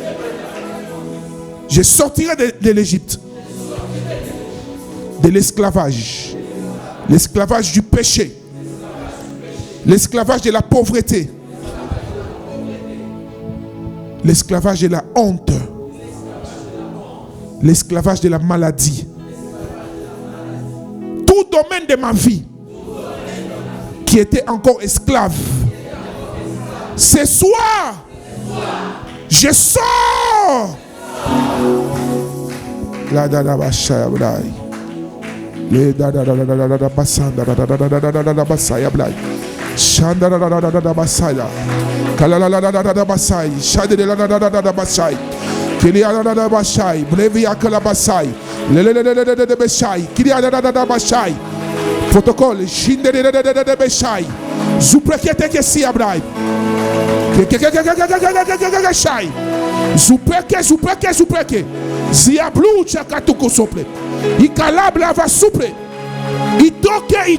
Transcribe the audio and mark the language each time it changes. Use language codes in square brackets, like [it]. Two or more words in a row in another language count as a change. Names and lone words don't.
[fr] Je sortirai de l'Égypte, de l'esclavage, l'esclavage du péché, l'esclavage de la pauvreté, l'esclavage de la honte, l'esclavage de la maladie. Tout domaine de ma vie qui était encore esclave, ce soir, je sors. La da da basaya blai. Le da da da da da da da basanda da da da da da da da da basaya blai. Shanda da da da da da basaya. Kala la la da da da basai. Shade de la da da da da basai. Kilia da da da basai. Brevi akala basai. Le le le le le le basai. Kilia da da da basai. Protocole. Shinde de de de de basai. Zuprekete ke si abrai. Shai. Zupeke. Ziablu chakatuko sople. Ikalabla va souple. Itoke.